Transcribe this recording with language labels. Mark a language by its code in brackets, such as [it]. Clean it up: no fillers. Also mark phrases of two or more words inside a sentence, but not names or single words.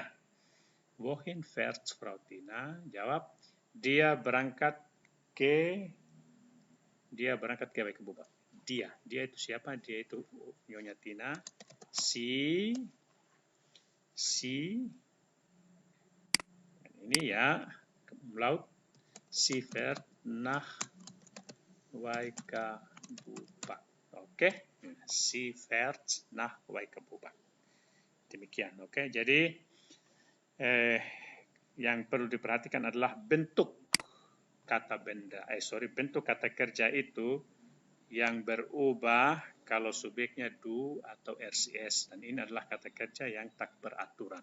[de] Wohin fährt Frau Tina? [id] Jawab, dia berangkat ke Waikabubak. Dia itu siapa? Dia itu Nyonya Tina. Si ini ya, laut. [de] Sie fährt nach Waikabubak. Oke, sie fährt nach Waikabubak. [id] Demikian, oke. Jadi yang perlu diperhatikan adalah bentuk kata kerja itu yang berubah kalau subjeknya do atau RCS, dan ini adalah kata kerja yang tak beraturan.